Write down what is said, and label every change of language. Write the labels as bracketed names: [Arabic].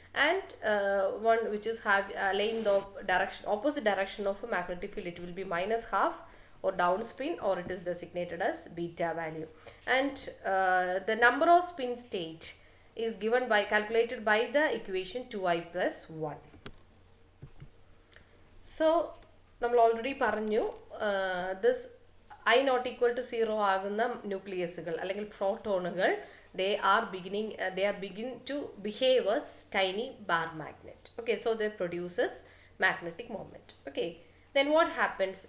[English] And one which is aligned the opposite direction of a magnetic field, it will be minus half or down spin, or it is designated as beta value. And the number of spin state is calculated by the equation 2I plus 1. [Malayalam] So നമ്മൾ already പറഞ്ഞു, this I [English] not equal to 0 [Malayalam] ആകുന്ന ന്യൂക്ലിയസുകൾ അല്ലെങ്കിൽ പ്രോട്ടോണുകൾ [English] they are begin to behave as tiny bar magnet. Okay, so they produces magnetic moment. Okay, then what happens?